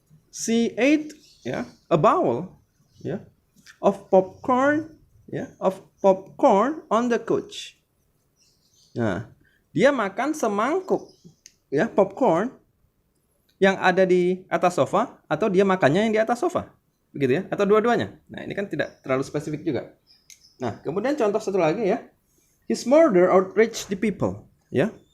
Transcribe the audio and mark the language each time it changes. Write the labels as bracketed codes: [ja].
[en] She ate ya a bowl ya of popcorn on the couch. [id] Nah, dia makan semangkuk ya popcorn yang ada di atas sofa, atau dia makannya yang di atas sofa, begitu ya, atau dua-duanya. Nah, ini kan tidak terlalu spesifik juga. Nah, kemudian contoh satu lagi ya, [en] his murder outraged the people, [id] ya.